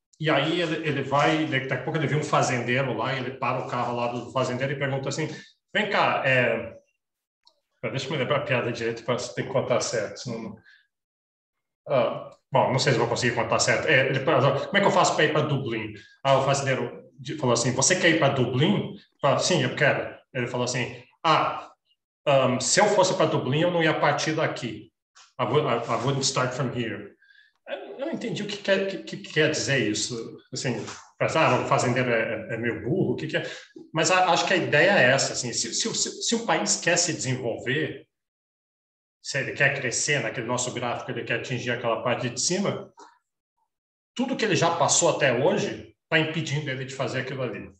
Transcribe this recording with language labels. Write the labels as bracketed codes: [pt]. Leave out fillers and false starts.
[pt] E aí ele vai, daqui a pouco ele viu um fazendeiro lá, e ele para o carro lá do fazendeiro e pergunta assim, vem cá, deixa eu me lembrar a piada direito, para você ter que contar certo, senão... bom, não sei se vou conseguir contar certo. Ele perguntou, como é que eu faço para ir para Dublin? O fazendeiro falou assim, você quer ir para Dublin? Falei, sim, eu quero. Ele falou assim, se eu fosse para Dublin, eu não ia partir daqui. [en] I wouldn't start from here. [pt] Eu não entendi o que quer dizer isso. Assim, o fazendeiro é meio burro, o que é? Mas acho que a ideia é essa. Assim, se um país quer se desenvolver, se ele quer crescer naquele nosso gráfico, ele quer atingir aquela parte de cima, tudo que ele já passou até hoje está impedindo ele de fazer aquilo ali.